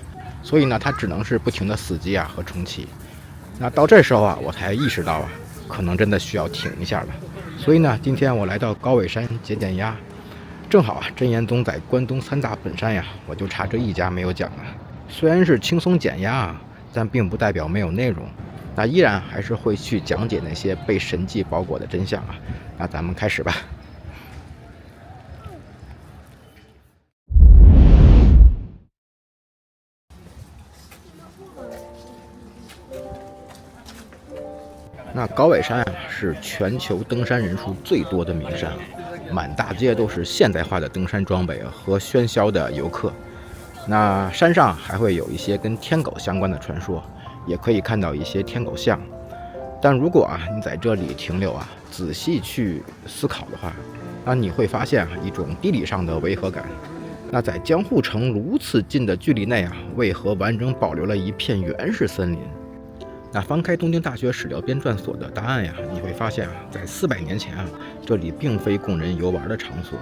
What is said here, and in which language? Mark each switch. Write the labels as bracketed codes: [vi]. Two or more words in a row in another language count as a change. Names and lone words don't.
[zh] 所以呢，它只能是不停的死機和重啟。那到這時候我才意識到可能真的需要停一下了。所以呢，今天我來到高尾山減壓，正好真言宗在關東3大本山我就差這一家沒有講了。雖然是輕鬆減壓但並不代表沒有內容。那依然還是會去講解那些被神蹟包裹的真相那咱們開始吧。那高尾山是全球登山人数最多的名山滿大街都是现代化的登山裝備和喧嚣的游客。那山上還會有一些跟天狗相關的傳說，也可以看到一些天狗像。但如果你在這裡停留仔細去思考的話，那你會發現一種地理上的違和感。那在江戶城如此近的距離內為何完整保留了一片原始森林？那翻開東京大學史料編纂所的答案你會發現在400年前這裡並非供人遊玩的場所。